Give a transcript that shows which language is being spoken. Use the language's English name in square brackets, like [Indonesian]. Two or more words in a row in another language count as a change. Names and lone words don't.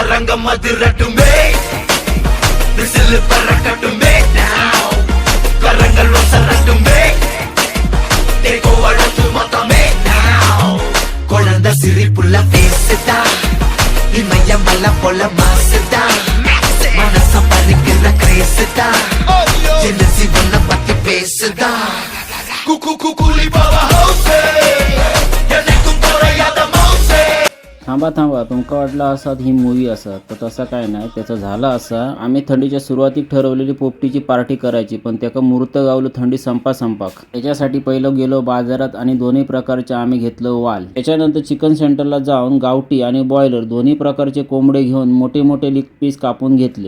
[Tamil] மதிரட்டுமே விசில் பறக்கட்டுமே now கரங்கள் ஒசரட்டுமே தேகோ அழகு மொத்தமே now குழந்தை சிரிப்புள்ள பேசுதா இமயம் வல்ல போல மாசுதா மனச பறிக்கிற கிரேசுதா என்ன சிவன பத்தி பேசுதா குக்கு குக்குலி பாபா ஹவுசே எனக்கும் குறையாத மௌசே. [Marathi] थांबा तुमका वाटलं असत ही मूवी असत तर तसं काय नाही. त्याचं झालं असं, आम्ही थंडीच्या सुरुवातीक ठरवलेली पोपटीची पार्टी करायची, पण त्याका मुहूर्त गावलं थंडी संपाक. त्याच्यासाठी पहिलं गेलो बाजारात आणि दोन्ही प्रकारचे आम्ही घेतलं वाल. त्याच्यानंतर चिकन सेंटरला जाऊन गावठी आणि बॉयलर दोन्ही प्रकारचे कोंबडे घेऊन मोठे मोठे लेग पीस कापून घेतले.